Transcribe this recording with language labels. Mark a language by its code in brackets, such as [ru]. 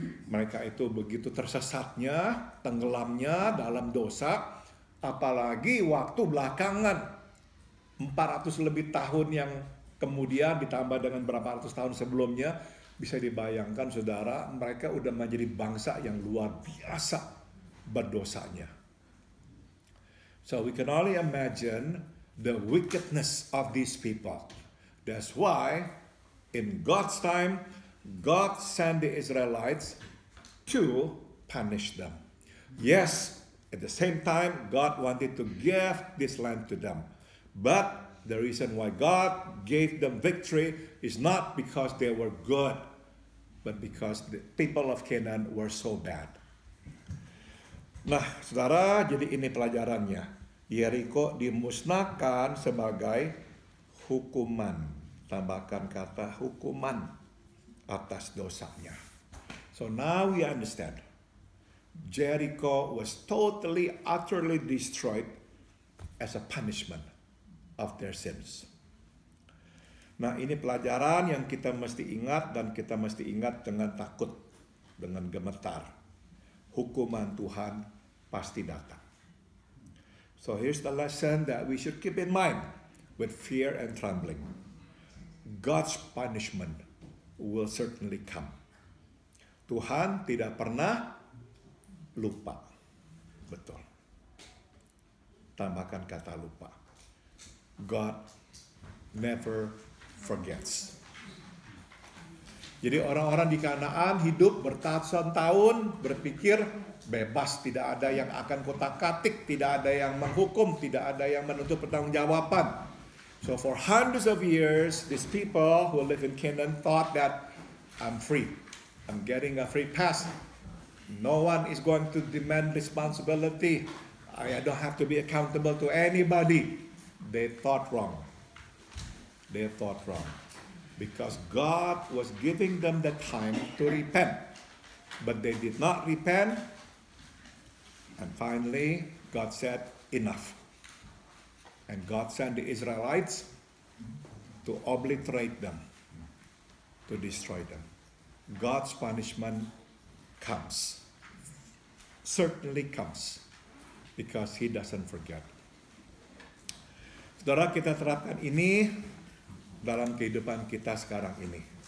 [id] Mereka itu begitu tersesatnya, tenggelamnya dalam dosa, apalagi waktu belakangan 400 lebih tahun yang kemudian ditambah dengan berapa ratus tahun sebelumnya, bisa dibayangkan saudara, mereka udah menjadi bangsa yang luar biasa berdosanya. [en] So we can only imagine the wickedness of these people. That's why in God's time, God sent the Israelites to punish them. Yes, at the same time, God wanted to give this land to them. But the reason why God gave them victory is not because they were good, but because the people of Canaan were so bad. [id] Nah, saudara, jadi ini pelajarannya. Yeriko dimusnahkan sebagai hukuman. Tambahkan kata hukuman atas dosanya. [en] So now we understand. Jericho was totally, utterly destroyed as a punishment of their sins. [id] Nah, ini pelajaran yang kita mesti ingat dan kita mesti ingat dengan takut, dengan gemetar. Hukuman Tuhan pasti datang. [en] So here's the lesson that we should keep in mind with fear and trembling. God's punishment will certainly come. [id] Tuhan tidak pernah lupa. Betul. Tambahkan kata lupa. [en] God never forgets. [id] Jadi orang-orang di Kanaan hidup bertahun-tahun berpikir bebas, tidak ada yang akan kotak-katik, tidak ada yang menghukum, tidak ada yang menuntut pertanggungjawaban. [en] So for hundreds of years, these people who live in Canaan thought that I'm free. I'm getting a free pass. No one is going to demand responsibility. I don't have to be accountable to anybody. They thought wrong. They thought wrong. Because God was giving them the time to repent. But they did not repent. And finally, God said, enough. And God sent the Israelites to obliterate them, to destroy them. God's punishment comes. Certainly comes. Because He doesn't forget. [id] Saudara, kita terapkan ini dalam kehidupan kita sekarang ini.